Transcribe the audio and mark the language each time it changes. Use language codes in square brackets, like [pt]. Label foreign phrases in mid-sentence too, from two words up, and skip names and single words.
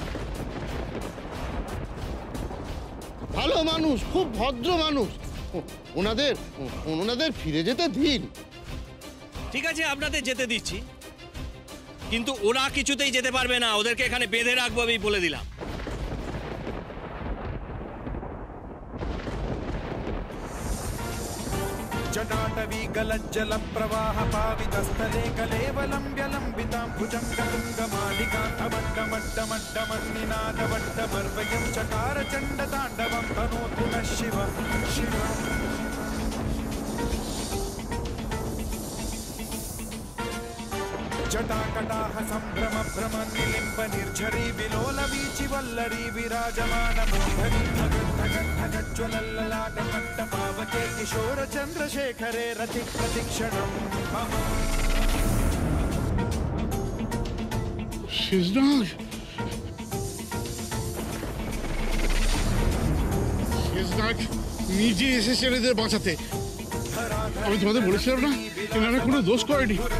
[bn] ভালো মানুষ, খুব ভদ্র মানুষ। ওনাদের ফিরে যেতে দিন। ঠিক আছে, আপনাদের যেতে দিচ্ছি, কিন্তু ওরা কিছুতেই যেতে পারবে না। ওদেরকে এখানে বেঁধে রাখবো, আমি বলে দিলাম। [sa] जटाटवी गलज्जल प्रवाह पावितस्थले कलेवलं व्यलम्बितां भुजङ्गतुङ्गमालिकान्तमड्डमड्डमड्डमन्निनादवड्डमर्वयं चकार चण्डताण्डवं तनोतु नः शिवं शिवम्। जटाकटाह सम्भ्रम भ्रम निलिम्ब निर्झरी विलोल वीचि वल्लरी विराजमान मूर्धनि धगद्धगद्धगज्ज्वलल्ललाट मट्टपावके किशोर चन्द्रशेखरे रति प्रतिक्षणं मम। [bn] শেষনাগ নিজে এসেছে এদের বাঁচাতে। আমি তোমাদের বলেছিলাম না এনারা কোনো দোষ করেনি।